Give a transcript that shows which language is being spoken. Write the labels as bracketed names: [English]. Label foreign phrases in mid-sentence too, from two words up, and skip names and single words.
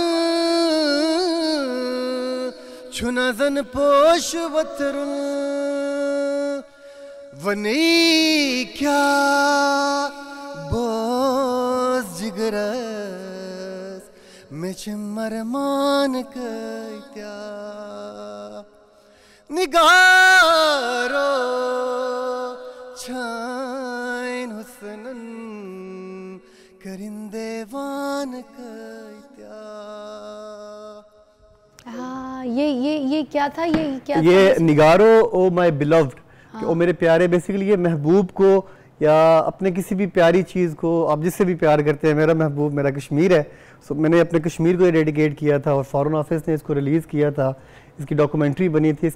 [Kashmiri] छुनाज़न पोश वथरुल वनी क्या बोस जिगरस में चिमरमान कैत्या निगारो छाइन हुस्नन करिंदेवान कैत्या। [Hindi] हाँ, ये क्या था? ये क्या ये था? निगारो [English] O my beloved, [Hindi] कि ओ मेरे प्यारे, बेसिकली ये महबूब को या अपने किसी भी प्यारी चीज़ को आप जिससे भी प्यार करते हैं, मेरा महबूब मेरा कश्मीर है। सो मैंने अपने कश्मीर को डेडिकेट किया था और फॉरेन ऑफिस ने इसको रिलीज़ किया था, इसकी डॉक्यूमेंट्री बनी थी।